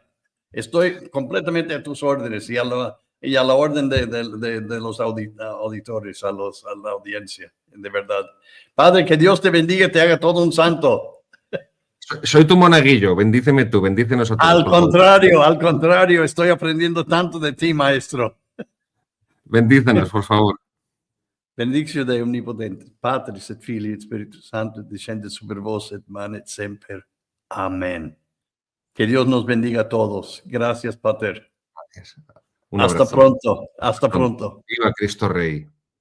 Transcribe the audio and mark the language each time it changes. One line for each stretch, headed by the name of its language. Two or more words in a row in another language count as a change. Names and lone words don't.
Spanish: Estoy completamente a tus órdenes y a la orden de los auditores, a la audiencia, de verdad. Padre, que Dios te bendiga y te haga todo un santo. Soy tu monaguillo, bendíceme tú, bendícenos a todos. Al contrario, estoy aprendiendo tanto de ti, maestro. Bendícenos, por favor.
Latin: Benedictio Dei omnipotente, Patris et Filii et Spiritus Sanctus, descende sobre vos et manet semper.
Spanish: Amén. Que Dios nos bendiga a todos. Gracias, Pater. Gracias. Hasta pronto. Viva Cristo Rey.